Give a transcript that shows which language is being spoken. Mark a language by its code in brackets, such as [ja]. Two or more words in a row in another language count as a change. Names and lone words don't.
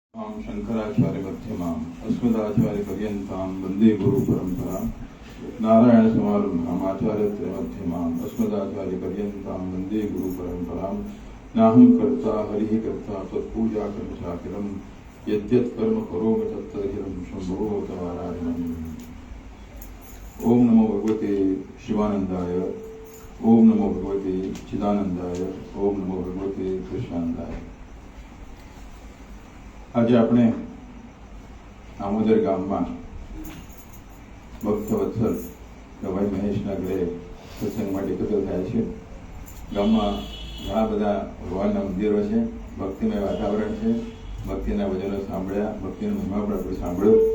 [sa] शंकराचार्य मध्यमाम् अस्मदाचार्य पर्यन्तां वन्दे गुरु परंपरां नारायण समारंभाम् आचार्य मध्यमाम् अस्मदाचार्य पर्यन्तां वन्दे गुरु परंपरां नाहं कर्ता हरिः कर्ता तत्पूजा कर्म चाकिलम् यद्यत् कर्म करोमि तत्तदखिलं शम्भो तवाराधनम्। ओम नमो भगवते शिवानंदाय, ओम नमो भगवते चिदानंदाय, ओम नमो भगवते कृष्णानंदाय। [gu] आज આપણે આમોદર ગામમાં ભક્તવત્સલ ગવાઈ મહેશના ઘરે સત્સંગ માટે એકત્ર થયા છે। ગામમાં ઘણા બધા ભગવાનના મંદિરો છે, ભક્તિમય વાતાવરણ છે, ભક્તિના વચનો સાંભળ્યા, ભક્તિનો મહિમા પણ આપણે સાંભળ્યો।